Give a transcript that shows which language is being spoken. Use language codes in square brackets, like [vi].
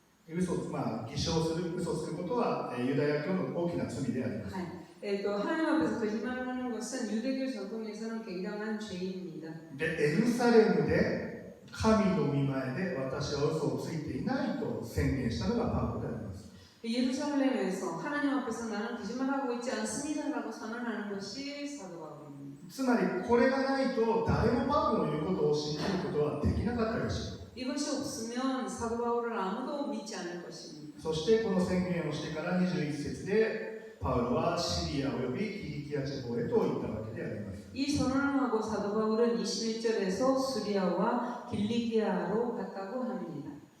[ja] 偽証する、嘘をつくことはユダヤ教の大きな罪であります。 [ko] 또 하나님 앞에서 거짓말하는 것은 유대교 전통에서는 굉장한 죄입니다. [ja] で、エルサレムで神の御前で私は嘘をついていないと宣言したのがパウロであります。 [ko] 예루살렘에서 하나님 앞에서 나는 거짓말하고 있지 않습니다라고 선언하는 것이 사도 바울입니다. [ja] つまりこれがないと誰もパウロの言うことを信じることはできなかったでしょう。 [ko] 이것이 없으면 사도 바울을 아무도 믿지 않을 것입니다. [ja] そしてこの宣言をしてから21節でパウロはシリアおよびキリキア地方へと行ったわけであります。 [ko] 이 선언을 하고 사도 바울은 21절에서 수리아와 길리기아로 갔다고 합니다.